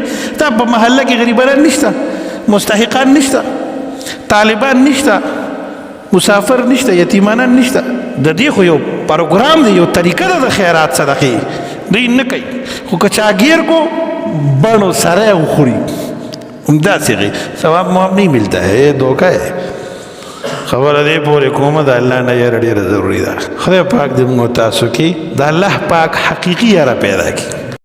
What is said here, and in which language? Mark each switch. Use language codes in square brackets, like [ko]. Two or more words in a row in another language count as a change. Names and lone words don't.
[ps] تا په محله کې غریبانان نشته مستحقان نشته طالبان نشته مسافر نشته یتیمانان نشته د دې خو یو پروګرام دی یو طریقه ده د خیرات صدقې دوی نه کوي خو که چاګیر کو بڼو سره وخوري همداسې ثواب مواب [ur] نہیں ملتا ہے دھوکہ ہے [ps] خبره دې پورې کومه د الله نه یاره ډېره ضروري ده خدای پاک دې موږ تاسو کې د الله پاک حقیقي یاره پیدا کړي